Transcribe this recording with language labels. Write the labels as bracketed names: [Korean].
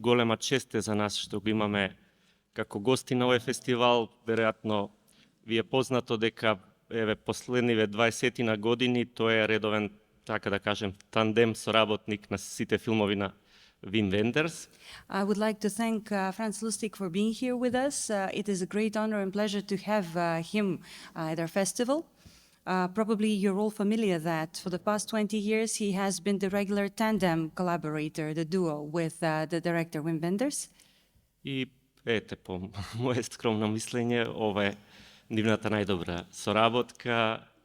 [Macedonian] Голема чест е за нас што го имаме како гости на овој фестивал. Веројатно ви е познато дека последниве 20 години тој е редовен, така да кажем, тандем соработник на сите филмови на Вим Вендерс. [English] I would like to thank Franz Lustig for being here with us. It is a great honor and pleasure to have him at our festival. Probably you're all familiar that for the past 20 years he has been the regular tandem collaborator, the duo with the director Wim Wenders. [Macedonian] И по моје скромно мислење, ова е нивната најдобра соработка.